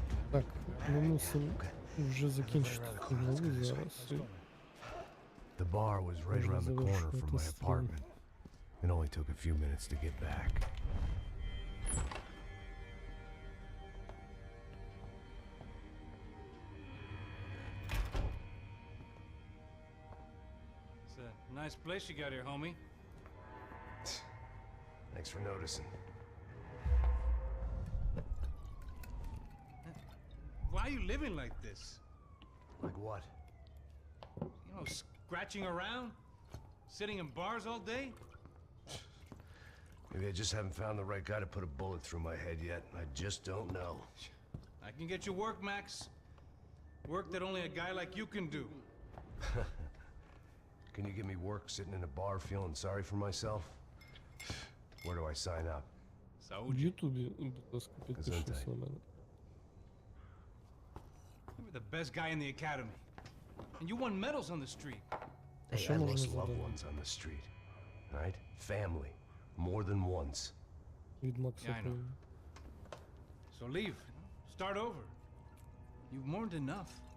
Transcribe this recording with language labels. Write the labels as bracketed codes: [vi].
[uk] Так, ми мусимо вже закінчити цю главу зараз. [en] The bar was right around the corner from my apartment. It only took a few minutes to get back. It's a nice place you got here, homie. Thanks for noticing. Why are you living like this? Like what? You know, scratching around? Sitting in bars all day? Maybe I just haven't found the right guy to put a bullet through my head yet. I just don't know. I can get you work, Max. Work that only a guy like you can do. Can you give me work sitting in a bar feeling sorry for myself? Where do I sign up? [uk] В Ютубі, будь ласка, підпишіться на мене. [en] You were the best guy in the academy. And you won medals on the street. Hey, I lost loved ones on the street. Right? Family. More than once. [uk] Від Макса [en] Yeah, I know. [uk] Пейна. [en] So leave. Start over. You've mourned enough.